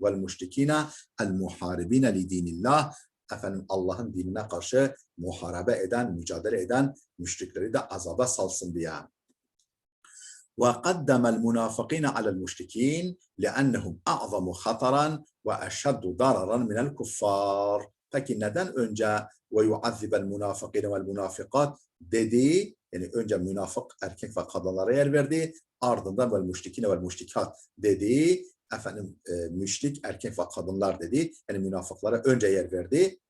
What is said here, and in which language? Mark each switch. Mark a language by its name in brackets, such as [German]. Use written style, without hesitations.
[Arabic] Vel müşrikine el muharibine li dinillah. [Turkish] Allah'ın dinine karşı muharebe eden, mücadele eden müşrikleri de azaba salsın diye. [Arabic] وقدم المنافقين على المشركين لأنهم أعظم خطرا وأشد ضررا من الكفار. [Turkish] Peki neden önce [Arabic] ve yuazzibel münafıkîne vel münafıkat [Turkish] dedi? Yani önce münafık erkek ve kadınlara yer verdi. Ardından [Arabic] vel müşrikîne vel müşrikat [Turkish] dedi. Müşrik erkek ve kadınlar dedi. Yani münafıklara önce yer verdi.